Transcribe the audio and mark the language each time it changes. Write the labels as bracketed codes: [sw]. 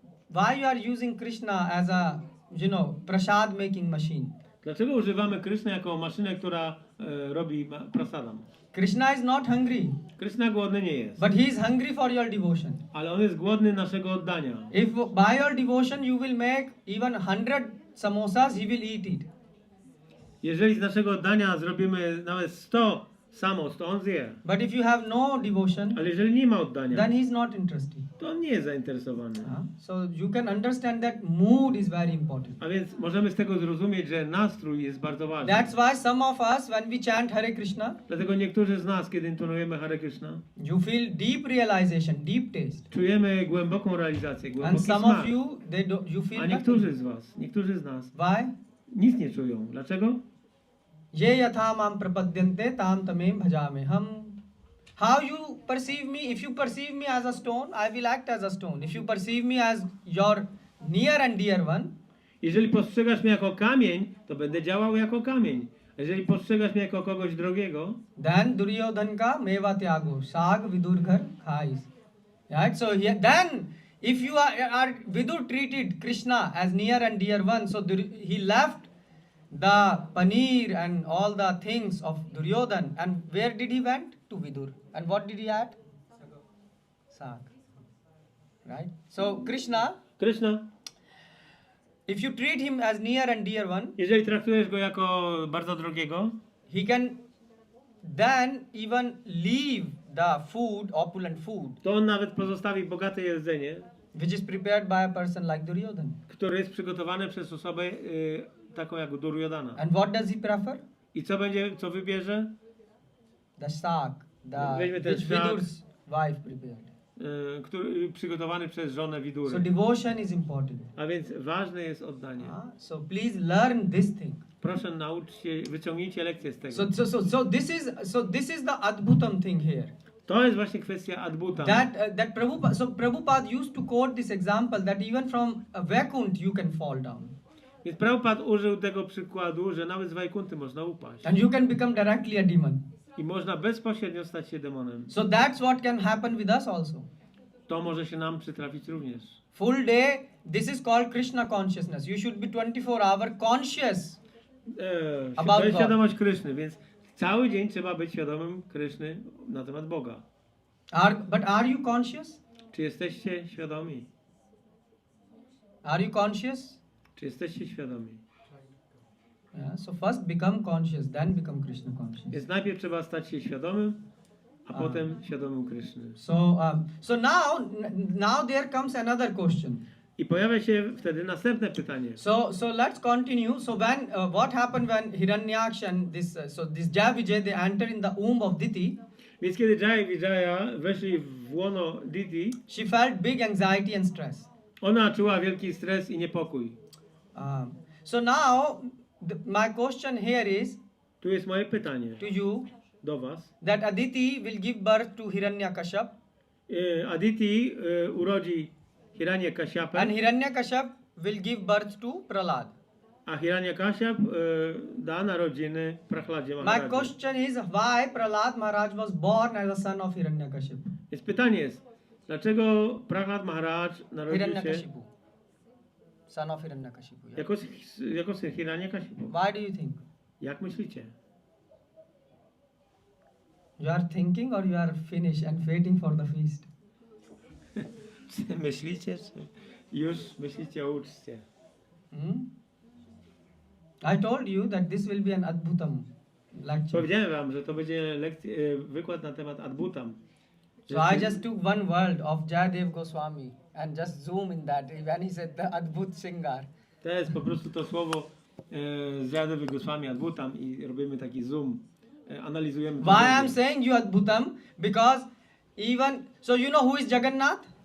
[en] Why you are using Krishna as a prasad making machine? [pl] Dlaczego używamy Krishna jako maszynę, która robi prasadam? [en] Krishna is not hungry, [pl] Krishna głodny nie jest, [en] but he is hungry for your devotion. [pl] ale on jest głodny naszego oddania. [en] If by your devotion you will make even 100 samosas, he will eat it. [pl] Jeżeli z naszego oddania zrobimy nawet 100 samost, to on zje. [en] But if you have no devotion, [pl] Ale jeżeli nie ma oddania, [en] then he's not interested. [pl] to on nie jest zainteresowany. [en] So you can understand that mood is very important. [pl] A więc możemy z tego zrozumieć, że nastrój jest bardzo ważny. [en] That's why some of us, when we chant Hare Krishna, [pl] Dlatego niektórzy z nas, kiedy intonujemy Hare Krishna, [en] you feel deep realization, deep taste. [pl] czujemy głęboką realizację, [en] And [pl] głęboki [en] some [pl] smak. [en] of you, you [pl] A [en] feel [pl] niektórzy [en] nothing. [pl] z was, niektórzy z nas [en] Why? [pl] nic nie czują. Dlaczego? [sa] Ye yatha mam prapadyante tam tamem bhajame ham. [en] How you perceive me? If you perceive me as a stone, I will act as a stone. If you perceive me as your near and dear one, [pl] Jeżeli postrzegasz mnie jako kamień, to będę działał jako kamień. A jeżeli postrzegasz mnie jako kogoś drogiego, [hi] then Duryodhan ka meva tyago, sag vidur ghar khais. Right? [en] So then, if you are Vidur treated Krishna as near and dear one, so he left the paneer and all the things of Duryodhan, and where did he went? To Vidur. And what did he add? Sag. Right? So Krishna, if you treat him as near and dear one, [pl] jeżeli traktujesz go jako bardzo drogiego, [en] he can then even leave the food, opulent food, [pl] to on nawet pozostawi bogate jedzenie, [en] which is prepared by a person like Duryodhan. [pl] które jest przygotowane przez osobę taką jak Duryodhana. [en] And what does he prefer? [pl] I co wybierze? [en] The sag, [pl] Weźmy ten [en] which [pl] szag. [en] Vidur's wife prepared. [pl] Który przygotowany przez żonę Widury. [en] So devotion is important. [pl] A więc ważne jest oddanie. [en] So please learn this thing. [pl] Proszę nauczyć się, wyciągnijcie lekcję z tego. [en] So this is the adbhutam thing here. [pl] To jest właśnie kwestia adbuta. [en] That Prabhupada used to quote this example that even from a Vaikunt you can fall down. [pl] Więc Prabhupada użył tego przykładu, że nawet z Wajkunty można upaść. [en] And you can become directly a demon. [pl] I można bezpośrednio stać się demonem. [en] So that's what can happen with us also. [pl] To może się nam przytrafić również. [en] Full day, this is called Krishna consciousness. You should be 24-hour conscious. [pl] To jest świadomość Kryszny, więc cały dzień trzeba być świadomym Kryszny na temat Boga. [en] But are you conscious? [pl] Czy jesteście świadomi? [en] Are you conscious? [pl] Czy jesteście świadomi? [en] Yeah, so first become conscious, then become Krishna conscious. [pl] Więc najpierw trzeba stać się świadomym, a potem świadomym Kryszny. [en] So now there comes another question. [pl] I pojawia się wtedy następne pytanie. [en] So let's continue. So when what happened when Hiranyaksha and this Jaya Vijay, they enter in the womb of Diti? [pl] Więc kiedy Jaya i Vijaya weszli w łono Diti, [en] She felt big anxiety and stress. [pl] ona czuła wielki stres i niepokój. [en] So now my question here is [pl] Tu jest moje pytanie [en] to you [pl] do was. [en] that Aditi will give birth to Hiranyakashipu [pl] Aditi urodzi Hiranyakashipa, [en] and Hiranyakashipu will give birth to Prahlad. [pl] a Hiranyakaship da narodziny Prahladzie [en] My [pl] Maharaji. [en] question is why Prahlad Maharaj was born as a son of Hiranyakashipu. [pl] Więc pytanie jest, dlaczego Prahlad Maharaj narodził się [en] Hiranyakashipu. Son of Hiranyakashipu. Yeah. [pl] jako syn Hiranyakashipu? [en] Why do you think? [pl] Jak myślicie? [en] You are thinking or you are finished and waiting for the feast? [pl] Myślicie, czy już myślicie o uczcie? [en] I told you that this will be an adbhutam lecture. [pl] Powiedziałem wam, że to będzie wykład na temat adbutam. [en] So I just took one word of Jayadev Goswami and just zoom in that when he said the Adbhut Singar. [pl] To jest po prostu to słowo z Jayadewy Goswami adbutam i robimy taki zoom. Analizujemy. [en] Why I am saying you adbhutam? Because even so, you know who is Jagannath?